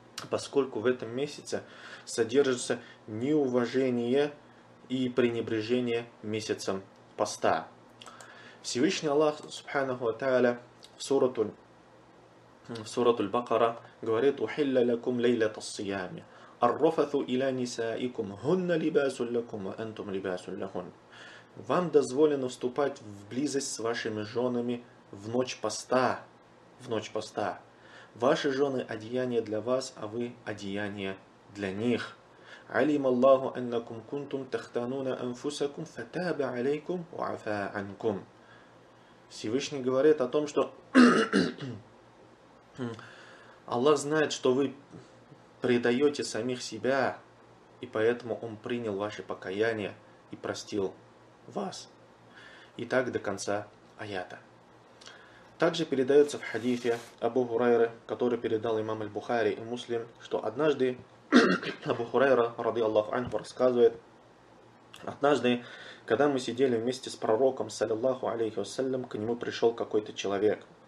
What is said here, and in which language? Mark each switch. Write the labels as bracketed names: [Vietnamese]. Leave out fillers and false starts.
[Russian] Поскольку в этом месяце содержится неуважение и пренебрежение месяцем поста. Всевышний Аллах, субханаху ва тааля, в сурату Аль-Бакара говорит: [Arabic] «Ухилля лакум лейлата ас-сиями». الرفث إلى نسائكم هن لباس لكم وأنتم لباس لهن. [Russian] Вам дозволено вступать в близость с вашими женами в ночь поста. В ночь поста. Ваши жены одеяние для вас, а вы одеяние для них. [Arabic] علم الله أنكم كنتم تختانون أنفسكم فتاب عليكم وعفى عنكم. [Russian] Всевышний говорит о том, что Аллах знает, что вы предаете самих себя, и поэтому он принял ваше покаяние и простил вас. И так до конца аята. Также передается в хадифе Абу Хурайры, который передал имам Аль-Бухари и Муслим, что однажды Абу Хурайра, ради Аллаху анху, рассказывает, однажды, когда мы сидели вместе с пророком, саллиллаху алейхи вассалям, к нему пришел какой-то человек.